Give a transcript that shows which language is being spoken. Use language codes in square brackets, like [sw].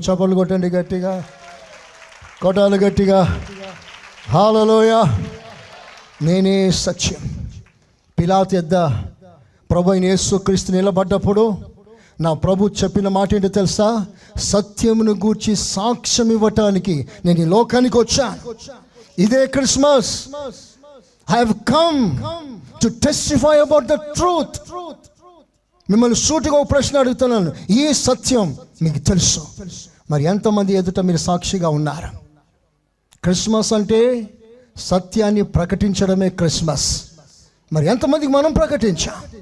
[te] చప్పట్లు కొట్టండి గట్టిగా, కొట్టాలి గట్టిగా. హల్లెలూయా. నేనే సత్యం. పిలాతు యొద్ద ప్రభు అయిన యేసుక్రీస్తు నిలబడ్డప్పుడు నా ప్రభు చెప్పిన మాట ఏంటో తెలుసా? సత్యమును గూర్చి సాక్ష్యం ఇవ్వటానికి నేను ఈ లోకానికి వచ్చాను. ఇదే Christmas. [en] I have come to testify about the truth. [te] మిమ్మల్ని సూటిగా ఒక ప్రశ్న అడుగుతున్నాను, ఈ సత్యం మీకు తెలుసు, మరి ఎంతమంది ఎదుట మీరు సాక్షిగా ఉన్నారు? క్రిస్మస్ అంటే సత్యాన్ని ప్రకటించడమే క్రిస్మస్. మరి ఎంతమందికి మనం ప్రకటించాం?